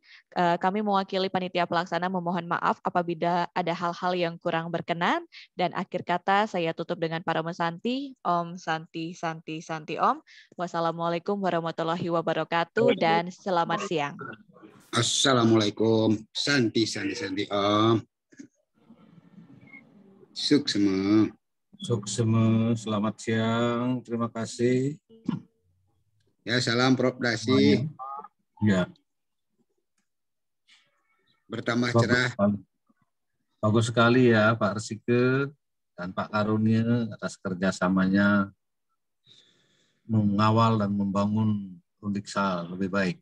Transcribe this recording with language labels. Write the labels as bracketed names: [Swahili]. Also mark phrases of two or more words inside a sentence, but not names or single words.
[Indonesian] Kami mewakili panitia pelaksana memohon maaf apabila ada hal-hal yang kurang berkenan, dan akhir kata saya tutup dengan Parama Santi. [Balinese] Om Santi Santi Santi Om. [Arabic] Wassalamualaikum warahmatullahi wabarakatuh [Indonesian] dan selamat siang. Assalamualaikum. [Balinese] Santi Santi Santi Om. Suksema. [Indonesian] Suksema. Selamat siang. Terima kasih. Ya, salam Prof Dasi. Ya. Bertambah cerah. Bagus sekali ya Pak Risike dan Pak Karunia atas kerjasamanya mengawal dan membangun Undiksa lebih baik.